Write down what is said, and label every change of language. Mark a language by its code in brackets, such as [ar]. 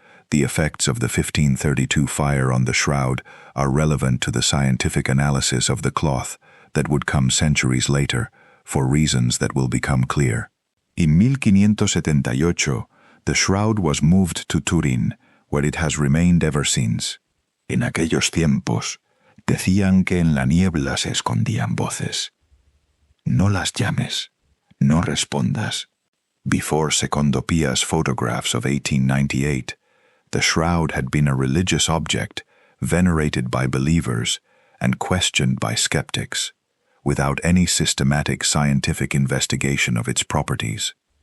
[en] The effects of the 1532 fire on the shroud are relevant to the scientific analysis of the cloth that would come centuries later, for reasons that will become clear. In 1578, the shroud was moved to Turin, where it has remained ever since. [es] En aquellos tiempos, decían que en la niebla se escondían voces. No las llames, no respondas. [en] Before Secondo Pia's photographs of 1898, the shroud had been a religious object, venerated by believers and questioned by skeptics, without any systematic scientific investigation of its properties.